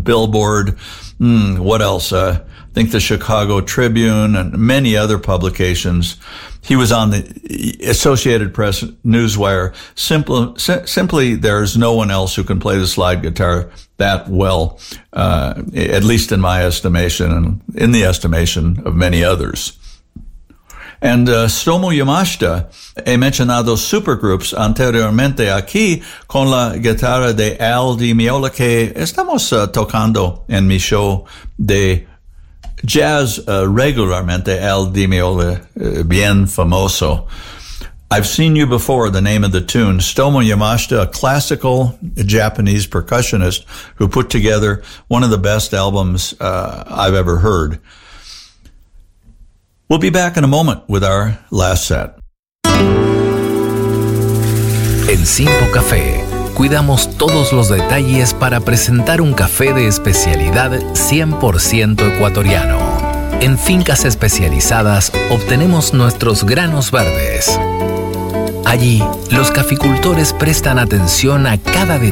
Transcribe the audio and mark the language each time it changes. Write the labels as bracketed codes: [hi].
[en] Billboard, what else? I think the Chicago Tribune and many other publications. He was on the Associated Press Newswire. Simply, there's no one else who can play the slide guitar that well, at least in my estimation and in the estimation of many others. [es] And Stomo Yamashita, he mencionado supergroups anteriormente aquí con la guitarra de Al Di Meola que estamos tocando en mi show de jazz regularmente. Al Di Meola, bien famoso. [en] I've Seen You Before, the name of the tune. Stomo Yamashita, a classical Japanese percussionist who put together one of the best albums I've ever heard. We'll be back in a moment with our last set. [es] En Simpo Café, cuidamos todos los detalles para presentar un café de especialidad 100% ecuatoriano. En fincas especializadas, obtenemos nuestros granos verdes. Allí, los caficultores prestan atención a cada detalle.